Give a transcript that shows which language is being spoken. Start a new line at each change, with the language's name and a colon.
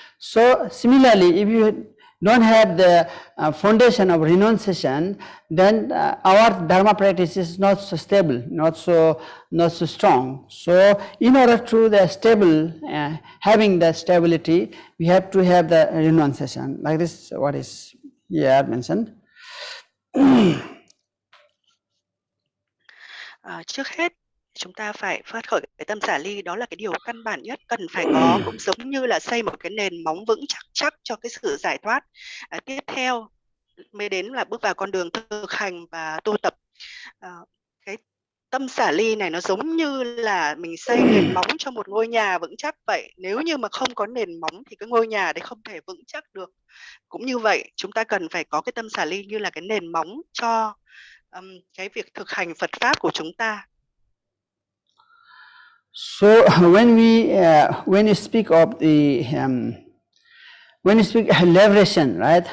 English: So similarly, if you don't have the foundation of renunciation, then our dharma practice is not so stable, not so strong. So in order to the stable, having the stability, we have to have the renunciation, like this, what is here mentioned.
Vietnamese: Trước hết chúng ta phải phát khởi cái tâm xả ly, đó là cái điều căn bản nhất cần phải có, cũng giống như là xây một cái nền móng vững chắc cho cái sự giải thoát. Tiếp theo mới đến là bước vào con đường thực hành và tu tập. Cái tâm xả ly này nó giống như là mình xây nền móng cho một ngôi nhà vững chắc vậy. Nếu như mà không có nền móng thì cái ngôi nhà đấy không thể vững chắc được. Cũng như vậy, chúng ta cần phải có cái tâm xả ly như là cái nền móng cho cái việc thực hành Phật pháp của chúng ta.
English: So when you speak of the when you speak liberation, right?